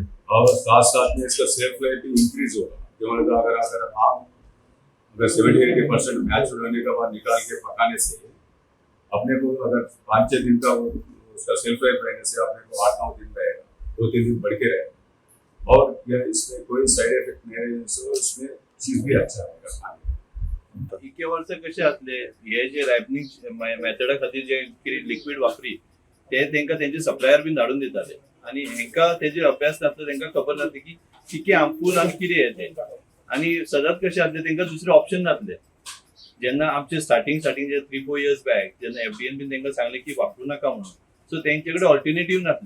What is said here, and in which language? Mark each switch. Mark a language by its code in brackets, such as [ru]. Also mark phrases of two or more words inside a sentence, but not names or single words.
[hi] और साथ साथ में इसका [en] shelf life [hi] भी इंक्रीज होगा. जो अगर आम अगर 70-80% मैच्योर होने के बाद निकाल के पकाने से अपने को अगर 5-6 दिन का उसका [en] shelf life [hi] रहने से अपने को 8-9 दिन रहेगा 2-3 दिन बढ़ के रहेगा. और इसमें कोई [en] side effect [hi] नहीं है. इसमें चीज भी अच्छा रहेगा खाने. [kok] इके वर्ष कशें आसले हे जे रायपनिंग मेथडा खातीर जे कितें लिक्वीड वापरी ते तांकां तेंचे सप्लायर बीन धाडून दिताले आनी हांकां तेजेर अभ्यास नासलो. तांकां खबर नासली की कितें हार्मफूल आनी कितें हें तें. आनी सदांच कशें आसलें तांकां दुसरें ऑप्शन नासलें. जेन्ना आमचे स्टार्टींग जे [en] 3-4 years back [kok] जेन्ना एफडीएन बीन तांकां सांगलें की वापरूं नाका म्हणून सो तेंचे कडेन ऑल्टरनेटीव नासलें.